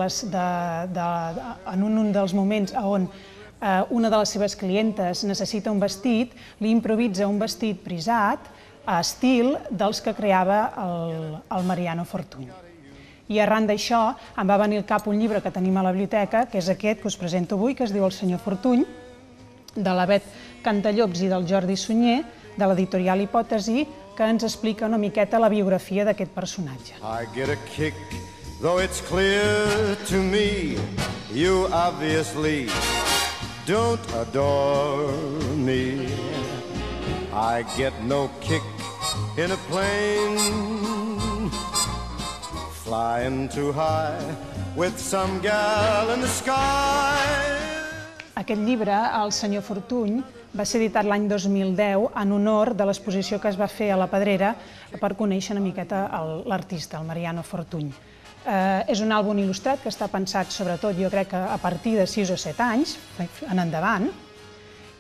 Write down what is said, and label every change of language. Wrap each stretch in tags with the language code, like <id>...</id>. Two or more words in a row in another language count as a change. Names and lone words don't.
<ca>dels moments on una de les seves clientes necessita un vestit, li improvisa un vestit prisat a estil dels que creava el Mariano Fortuny. I arran d'això em va venir al cap un llibre que tenim a la biblioteca, que és aquest que us presento avui, que es diu El senyor Fortuny, de la Bet Cantallops i del Jordi Sunyer, de l'editorial Hipòtesi, que ens explica una miqueta la biografia d'aquest personatge.</ca> <en>I get a kick, though it's clear to me, you obviously don't adore me. I get no kick in a plane, flying too high with some gal in the sky.</en> <ca>Aquest llibre, El senyor Fortuny, va ser editat l'any 2010 en honor de l'exposició que es va fer a la Pedrera per conèixer una miqueta l'artista, el Mariano Fortuny. És un àlbum il·lustrat que està pensat, sobretot, jo crec que a partir de 6 o 7 anys en endavant, i</ca>